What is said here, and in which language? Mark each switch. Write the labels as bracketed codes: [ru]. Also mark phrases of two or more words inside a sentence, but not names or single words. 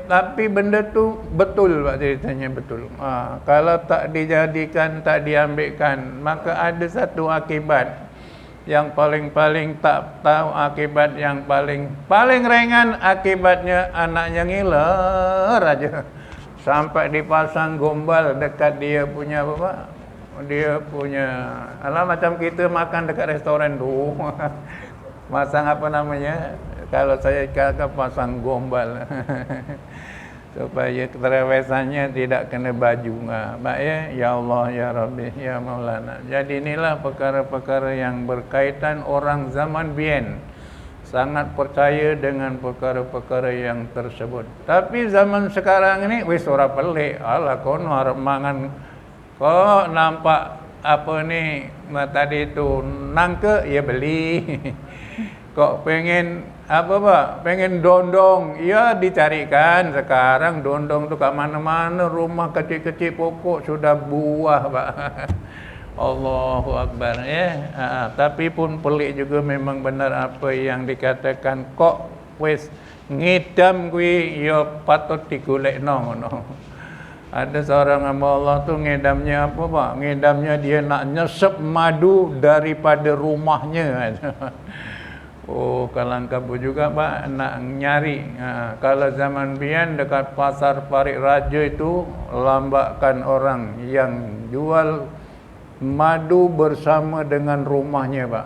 [ms] Tapi benda tu betul, Pak, ceritanya betul. Kalau tak dijadikan, tak diambilkan, maka ada satu akibat yang paling tak tahu akibat yang paling ringan. Akibatnya anaknya ngiler aja. Sampai dipasang gombal dekat dia punya apa, Pak? Dia punya, alah macam kita makan dekat restoran tu. Masang apa namanya? Kalau saya kata pasang gombal supaya keterewesannya tidak kena baju. Baik ya, [ar] ya Allah, ya Rabbi, ya Maulana. [ms] Jadi inilah perkara-perkara yang berkaitan orang zaman bien sangat percaya dengan perkara-perkara yang tersebut. Tapi zaman sekarang ini [jv] wis ora pelik. [ms] Alah [jv] kono arep mangan kok nampak [ms] apa ni tadi itu nangke ya beli. Kok pengen apa Pak? Pengen dondong, ya dicarikan. Sekarang dondong tu kat mana-mana, rumah kecil-kecil pokok sudah buah Pak. [ar] Allahu Akbar [ms] ya. Tapi pun pelik juga memang benar apa yang dikatakan [jv] kok wis ngidam kuwi ya patut digolekno ngono. [ms] Ada seorang hamba Allah tu ngidamnya apa Pak? Ngidamnya dia nak nyesep madu daripada rumahnya. Oh, kalang kabut juga Pak nak nyari. Kalau zaman biyen dekat pasar Parik Raja itu lambakan orang yang jual madu bersama dengan rumahnya Pak.